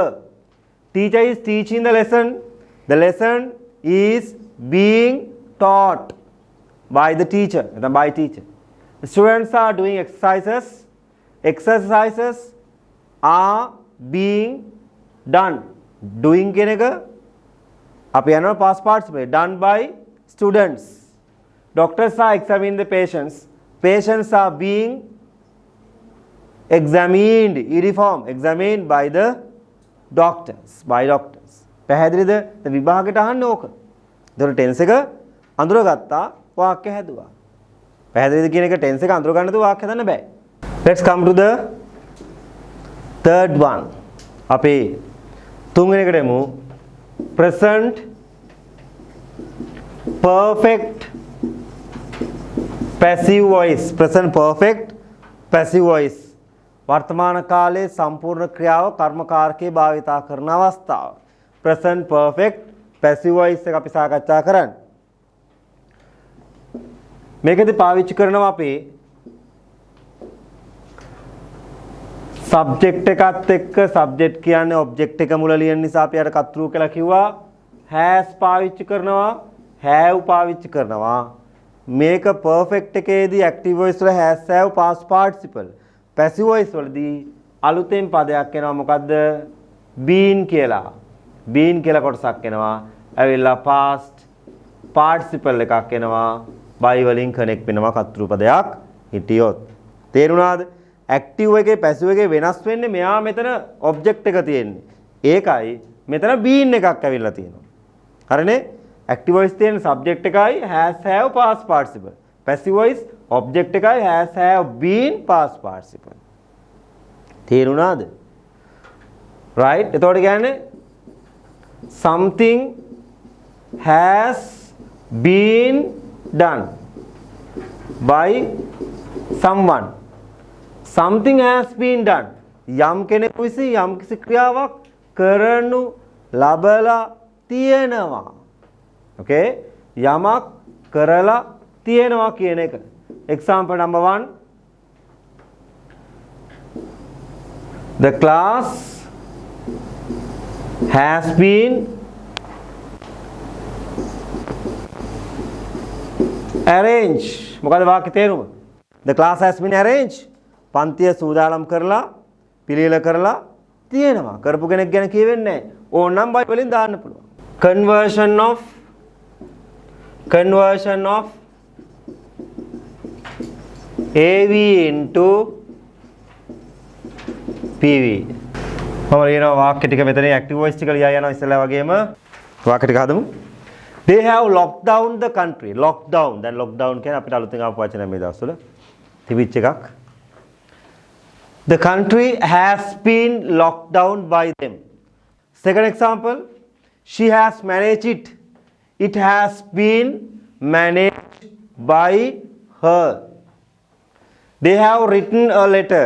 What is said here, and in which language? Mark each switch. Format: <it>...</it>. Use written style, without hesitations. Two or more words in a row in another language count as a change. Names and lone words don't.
<en>Teacher is teaching the lesson. The lesson is being taught by the teacher. By teacher. The students are doing exercises. Exercises are being done.</en> <si>Doing කියන එක අපි යනවා</si> <en>past participle. Done by students. Doctors are examining the patients. Patients are being examined. Uniform. Examined by the doctors. By doctors.</en> <si>පැහැදිලිද? විභාගයට අහන්න ඕක. ඒතර ටෙන්ස් එක අඳුරගත්තා වාක්‍ය හැදුවා. පැහැදිලිද කියන එක ටෙන්ස් එක අඳුර ගන්නද වාක්‍ය හදන්න බෑ.</si> <en>Let's come to the third one.</en> <si>අපි තුන්වෙනි එකට එමු.</si> <en>Present perfect passive voice. Present perfect passive voice.</en> <si>වර්තමාන කාලයේ සම්පූර්ණ ක්‍රියාව කර්මකාරකයේ භාවිතා කරන අවස්ථාව.</si> <en>Present perfect passive voice</en> <si>එක අපි සාකච්ඡා කරන්නේ. මේකදී පාවිච්චි කරනවා අපි subject එකත් එක්ක subject කියන්නේ object එක මුල ලියන නිසා අපි අර කතෘ කියලා කිව්වා. has පාවිච්චි කරනවා, have පාවිච්චි කරනවා.</si> <en>මේක perfect එකේදී active voice වල has have past participle.</en> <si>passive voice වලදී අලුතෙන් පදයක් එනවා. මොකද්ද? been කියලා. been කියලා කොටසක් එනවා. ඇවිල්ලා</si> <en>past participle</en> <si>එකක් එනවා. by වලින් connect වෙනවා කතෘ පදයක් හිටියොත්. තේරුණාද? active එකේ passive එකේ වෙනස් වෙන්නේ මෙයා මෙතන object එක තියෙන්නේ. ඒකයි මෙතන been එකක් ඇවිල්ලා තියෙනවා. හරිනේ?</si> <en>active voice තියෙන subject එකයි has have past participle. passive voice object එකයි has have been past participle.</en> <si>තේරුණාද? right? එතකොට කියන්නේ</si> <en>something has been done by someone. Something has been done.</en> <si>යම් කෙනෙකු විසින් යම් කිසි ක්‍රියාවක් කරනු ලබලා තියෙනවා. Okay? යමක් කරලා තියෙනවා කියන එක.</si> <en>Example number 1. The class has been arranged.</en> <si>මොකද වාක්‍ය තේරුම?</si> <en>The class has been arranged.</en> <si>පන්තිය සූදානම් කරලා පිළියෙල කරලා තියෙනවා. කරපු කෙනෙක් ගැන කියවෙන්නේ නැහැ. ඕනනම් බයි වලින් දාන්න පුළුවන්.</si> <en>Conversion of AV into PV.</en> <si>මම ලියනවා වාක්‍ය ටික මෙතන</si> <en>active voice</en> <si>ටික ලියා යනවා ඉස්සෙල්ලා වගේම වාක්‍ය ටික හදමු.</si> <en>They have locked down the country. Locked down.</en> <si>දැන් lockdown කියන්නේ අපිට අලුතෙන් ආපු වචනයක් මේ දවස්වල තිබිච්ච එකක්.</si> <en>The country has been locked down by them. Second example, she has managed it. It has been managed by her. They have written a letter.</en>